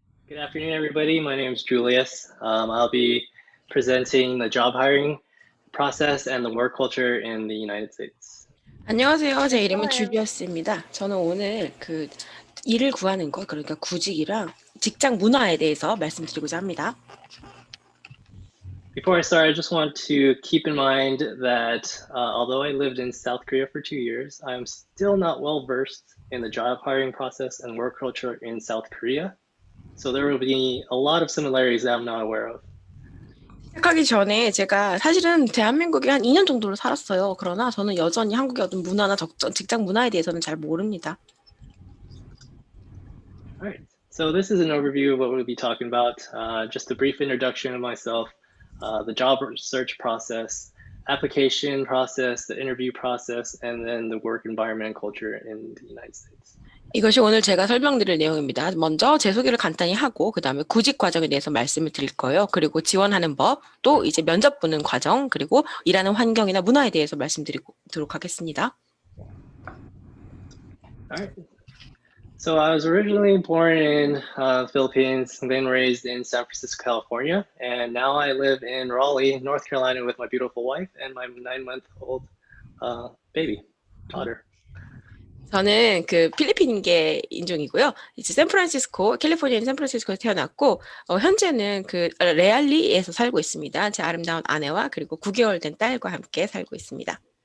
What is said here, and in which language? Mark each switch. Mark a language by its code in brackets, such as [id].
[en] Good afternoon, everybody. My name is Julius. I'll be presenting the job hiring process and the work culture in the United States. [ko] 안녕하세요. 제 이름은 줄리어스입니다. 저는 오늘 일을 구하는 것, 그러니까 구직이랑 직장 문화에 대해서 말씀드리고자 합니다. [en] Before I start, I just want to keep in mind that although I lived in South Korea for 2 years, I'm still not well versed in the job hiring process and work culture in South Korea. So there will be a lot of similarities that I'm not aware of. [ko] 시작하기 전에 제가 사실은 대한민국에 한 2년 정도를 살았어요. 그러나 저는 여전히 한국의 어떤 문화나 직장 문화에 대해서는 잘 모릅니다. [en] Alright, so this is an overview of what we'll be talking about. Just a brief introduction of myself, the job search process, application process, the interview process, and then the work environment and culture in the United States. [ko] 이것이 오늘 제가 설명드릴 내용입니다. 먼저 제 소개를 간단히 하고 그 다음에 구직 과정에 대해서 말씀을 드릴 거예요. 그리고 지원하는 법, 또 이제 면접 보는 과정, 그리고 일하는 환경이나 문화에 대해서 말씀드리도록 하겠습니다. [en] Alright. So I was originally born in Philippines, then raised in San Francisco, California, and now I live in Raleigh, North Carolina with my beautiful wife and my 9-month-old baby, daughter. [ko] 저는 필리핀계 인종이고요. 이제 캘리포니아 샌프란시스코에 태어났고, 현재는 레알리에서 살고 있습니다. 제 아름다운 아내와 그리고 9개월 된 딸과 함께 살고 있습니다.